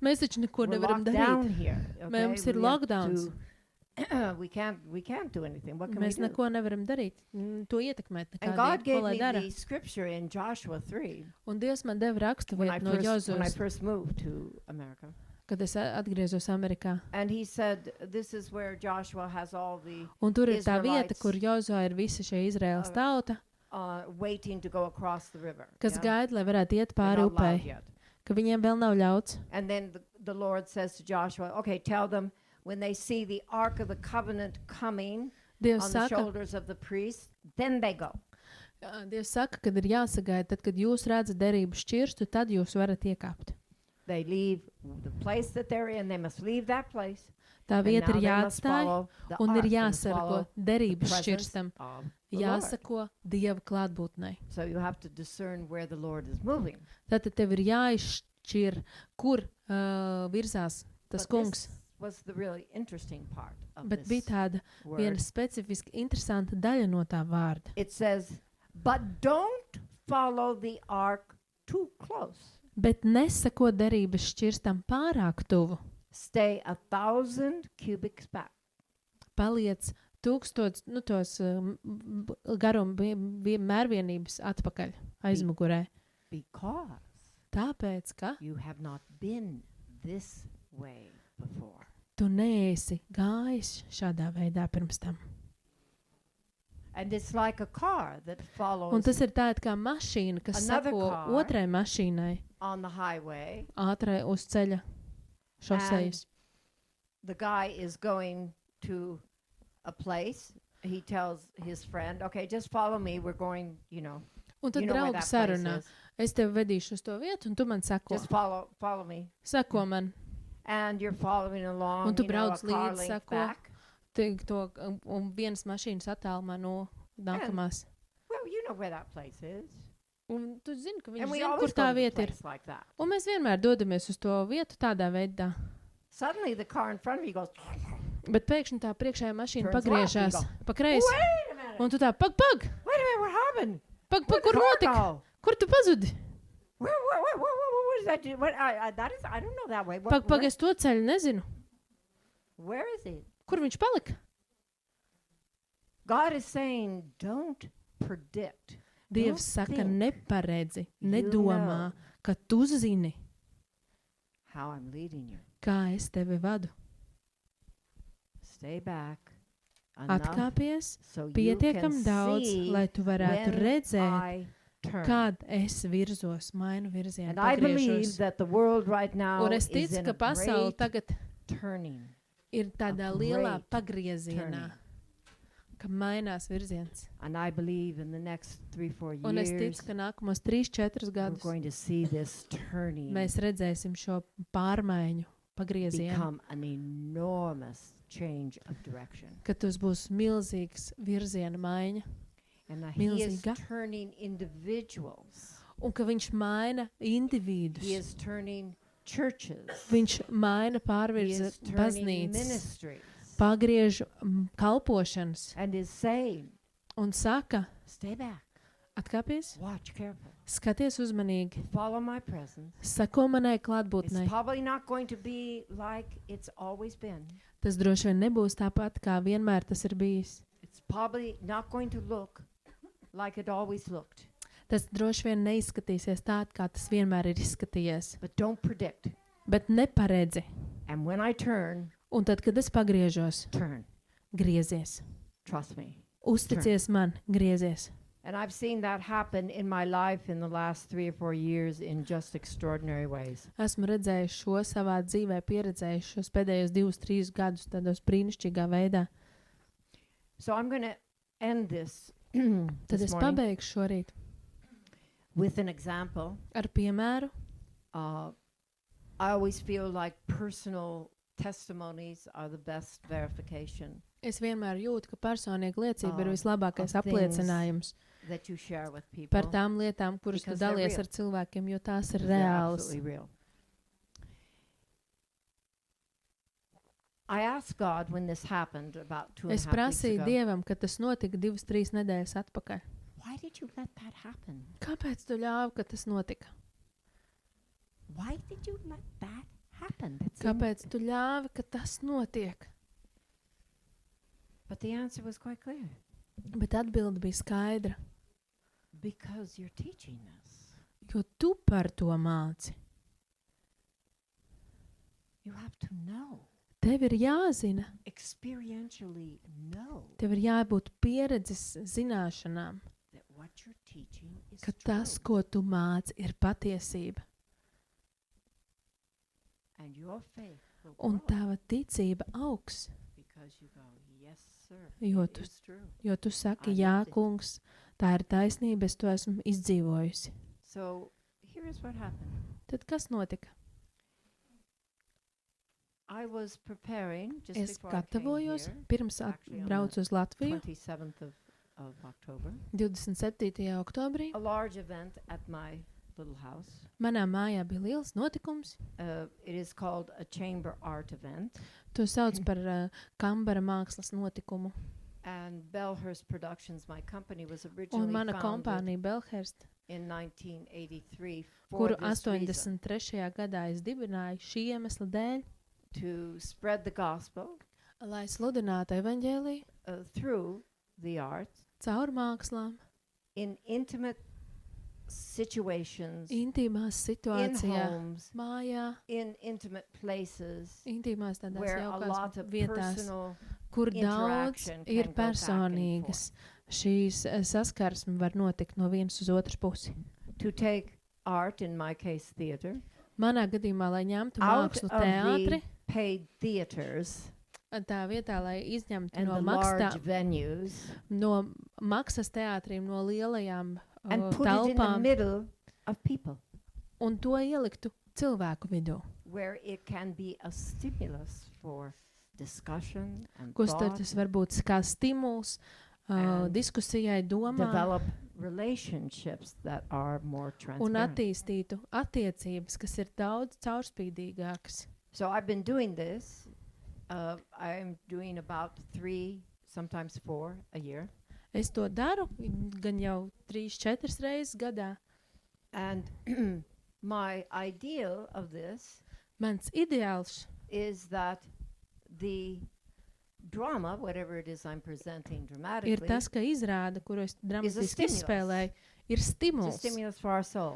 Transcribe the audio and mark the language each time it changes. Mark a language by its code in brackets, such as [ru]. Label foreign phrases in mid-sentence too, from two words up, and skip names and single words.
[en] We're [lv] nevaram [en] locked down [lv] darīt. [en] here. Okay? [lv] Mums ir [en] We have lockdowns. to we can't do anything. What can [lv] Mēs [en] we do? [lv] neko nevaram darīt, to ietekmēt [en] And God [lv] nekādīgi, ko [en] gave [lv] lai [en] me [lv] dara. [en] the scripture in Joshua 3 [lv] Un Dievs man deva rakstu [en] when I [lv] vietu no Jozos, [en] first moved to America. [lv] kad es atgriezos Amerikā. [en] And he said, this is where Joshua has all the [lv] Un tur ir tā vieta, [en] Israelites, [lv] kur Jozo ir visa šī Izraēlas tauta, [en] waiting to go across the river. [lv] kas [en] yeah? [lv] gaida, lai varētu iet [en] They're [lv] pāri [en] not allowed [lv] upei, [en] yet. [lv] ka viņiem vēl nav ļauts. [en] And then the Lord says to Joshua, okay, tell them when they see the Ark of the Covenant coming [lv] Dievs [en] on the [lv] saka, [en] shoulders of the priests, then they go. [lv] Dievs saka, kad ir jāsagaida, tad, kad jūs redzat derību šķirstu, tad jūs varat iekāpt. [en] They leave the place that they're in. They must leave that place. [lv] Tā [en] And [lv] vieta [en] now [lv] ir [en] they must [lv] jāatstāj [en] follow the [lv] un [en] ark. [lv] ir [en] They must [lv] jāsargo [en] follow the [lv] derības [en] presence [lv] šķirstam, [en] of the Lord. [lv] jāsako Dieva klātbūtnei. [en] So you have to discern where the Lord is moving. [lv] Tātad tev ir jāizšķir, kur virzās tas [en] But [lv] kungs. [en] this was the really interesting part of [lv] Bet [en] this [lv] bija tāda viena [en] word. [lv] specifiski interesanta daļa no tā vārda. [en] It says, but don't follow the ark too close. [lv] Bet nesako derības šķirstam pārāk tuvu. [en] Stay 1,000 cubits back. [lv] Paliec 1000, tos garuma mērvienības atpakaļ aizmugurē. [en] Because [lv] Tāpēc, ka [en] you have not been this way before. [lv] tu neesi gājis šādā veidā pirms tam. [en] And it's like a car that [lv] Un [en] follows [lv] tas ir tāda kā mašīna, kas [en] Another [lv] sako [en] car. [lv] otrai mašīnai [en] on the highway. [lv] ātrai uz ceļa šosejas. [en] The guy is going to a place. He tells his friend, okay, just follow me. We're going, [lv] Un tad [en] you know where [lv] draugi [en] that place [lv] sarunā. [en] is. [lv] Es tevi vedīšu uz to vietu, un tu man sako. [en] Just follow me. [lv] Sako man. [en] And you're following along, [lv] Un tu [en] a [lv] brauc [en] car [lv] līdzi, [en] length [lv] sako. [en] back. [lv] To, un vienas mašīnas attālumā no nākamās. [en] Well, you know where that place is. [lv] Un tu zini, ka viņš [en] And we [lv] zina, kur [en] always [lv] tā [en] go to the [lv] vieta ir. [en] place like that. [lv] Un mēs vienmēr dodamies uz to vietu tādā veidā. [en] Suddenly the car in front of you goes, [lv] Bet pēkšņi tā priekšējā mašīna [en] Turns [lv] pagriežās [en] left, you [lv] pa kreisi. [en] wait a minute. [lv] Un tu tā, pag! [en] Wait a minute, what happened? [lv] Pag, [en] Where'd the [lv] kur [en] car [lv] notika? [en] go? [lv] Kur tu pazudi? [en] What is that? I don't know that way. [lv] Pag, es to ceļu nezinu. [en] Where is it? [lv] Kur viņš palika? [en] God is saying, don't predict. [lv] Dievs [en] Don't [lv] saka, [en] think [lv] neparedzi, [en] you [lv] nedomā, [en] know. [lv] ka tu zini, [en] How I'm leading you. [lv] kā es tevi vadu. [en] Stay back. Enough [lv] Atkāpies [en] so you [lv] pietiekam [en] can [lv] daudz, [en] see [lv] lai tu varētu [en] when [lv] redzēt, [en] I turn. [lv] kad es virzos, mainu virzienu, [en] And I believe [lv] pagriežos. [en] that the world right now [lv] Un es [en] is [lv] ticu, [en] in [lv] ka [en] a [lv] pasaule [en] great [lv] tagad [en] turning. [lv] ir tādā [en] a [lv] lielā [en] great [lv] pagriezienā, [en] turning. [lv] ka mainās virziens. [en] And I believe in the next 3-4 [lv] Un es [en] years, [lv] ticu, ka nākamos 3-4 [en] we're [lv] gadus [en] going to see this turning [lv] mēs redzēsim šo pārmaiņu, pagriezienu, [en] become an enormous change of direction. [lv] ka tas būs milzīgs virziena maiņa. [en] And he is [lv] Milzīga. [en] turning individuals. [lv] Un ka viņš maina individus. [en] He is turning churches. [lv] Viņš maina [en] He [lv] pārvirza [en] is turning [lv] baznīcas, [en] ministries. [lv] pagriež kalpošanas [en] And is saying, [lv] un saka, [en] stay back, [lv] atkāpies, [en] watch careful, [lv] skaties uzmanīgi, [en] follow my presence. [lv] sako manai [en] It's [lv] klātbūtnei. [en] probably not going to be like it's always been. [lv] Tas droši vien nebūs tāpat, kā vienmēr tas ir bijis. [en] It's probably not going to look like it always looked. [lv] Tas droši vien neizskatīsies tā, kā tas vienmēr ir izskatījies. [en] But don't predict. [lv] Bet neparedzi. [en] And when I turn, [lv] Un tad, kad es pagriežos, [en] turn. [lv] griezies. [en] Trust me. [lv] Uzticies man, griezies. [en] And I've seen that happen in my life in the last 3 or 4 years in just extraordinary ways. [lv] Esmu redzējis šo savā dzīvē, pieredzējis šos pēdējos 2-3 gadus tādos brīnišķīgā veidā. [en] So I'm going to end this, [lv] Tad [en] this [lv] es [en] morning [lv] pabeigšu šorīt [en] with an example. [lv] ar piemēru. [en] I always feel like personal testimonies are the best verification [lv] Es vienmēr jūtu, ka personīga liecība ir [en] Of [lv] vislabākais [en] things [lv] apliecinājums [en] that you share with people. [lv] par tām lietām, kuras tu [en] Because they're [lv] dalies [en] real. [lv] ar cilvēkiem, jo tās ir [en] Because they're [lv] reālas. [en] absolutely real. I asked God when this happened about 2.5 [lv] Es [en] weeks [lv] prasīju [en] ago, [lv] Dievam, kad tas notika 2-3 nedēļas atpakaļ. [en] why did you let that happen? [lv] Kāpēc tu ļāvi, ka tas notika? [en] Why did you let that happen? That's [lv] Kāpēc tu ļāvi, ka tas notiek? [en] But the answer was quite clear. [lv] Bet atbilde bija skaidra, [en] Because you're teaching this. [lv] jo tu par to māci. [en] You have to know. [lv] Tev ir jāzina, [en] Experientially know [lv] tev ir jābūt pieredzes zināšanām, [en] that what you're teaching is [lv] ka [en] true. [lv] tas, ko tu māci, ir patiesība. [en] And your faith will [lv] Un [en] grow [lv] tava ticība augs, [en] because you go, yes, sir, [lv] Jo [en] it [lv] tu- [en] is true. [lv] jo tu saki, [en] I [lv] jā, [en] lived it." [lv] kungs, tā ir taisnība, es to esmu izdzīvojusi. [en] So here is what happened. [lv] Tad kas notika? [en] I was preparing just [lv] Es [en] before I came [lv] gatavojos, [en] here, [lv] pirms [en] actually on [lv] braucu uz Latviju, [en] 27th of October, [lv] 27. oktobrī. [en] a large event at my little house. [lv] Manā mājā bija liels notikums. [en] It is called a chamber art event, [lv] To sauc par Kambara mākslas notikumu. [en] and Bellhurst Productions, my company, was [lv] Un [en] originally [lv] mana [en] founded [lv] kompānija [en] 1983 for [lv] kuru [en] this reason, [lv] 83. gadā es dibināju šī iemesla dēļ, [en] to spread the gospel [lv] lai sludinātu evaņģēliju [en] through the art [lv] caur mākslām, [en] in intimate situations, [lv] intīmās [en] in [lv] situācijā, [en] homes, [lv] mājā, [en] in intimate places, [lv] intīmās tādās [en] where a lot [lv] jaukās [en] of [lv] vietās, [en] personal [lv] kur daudz [en] interaction [lv] ir [en] can go back and [lv] personīgas. Šīs saskarsme var notikt no vienas uz otras pusi. [en] to take art, in my case theater, [lv] Manā gadījumā, lai ņemtu [en] out [lv] mākslu [en] of [lv] teātri, [en] the paid theaters [lv] tā vietā, lai izņemtu [en] and [lv] no, [en] the large venues [lv] no maksas teātriem, no lielajām [en] and put it in the [lv] telpām [en] middle of people, [lv] un to ieliktu cilvēku vidū. [en] where it can be a stimulus for discussion and [lv] Kur [en] thought, [lv] tas var būt kā stimuls [en] And [lv] diskusijai, domām [en] develop relationships that are more [lv] un [en] transparent. [lv] attīstītu attiecības, kas ir daudz caurspīdīgākas. [en] So I've been doing this. I'm doing about 3, sometimes 4 a year. [lv] Es to daru gan jau 3-4 reizes gadā. [en] And my ideal of this [lv] Mans ideāls [en] is that the drama, whatever it is I'm presenting [lv] ir [en] dramatically, [lv] tas, ka izrāda, kuru es dramatiski [en] stimulus. [lv] izspēlēju, ir [en] is a [lv] stimuls. [en] stimulus for our soul.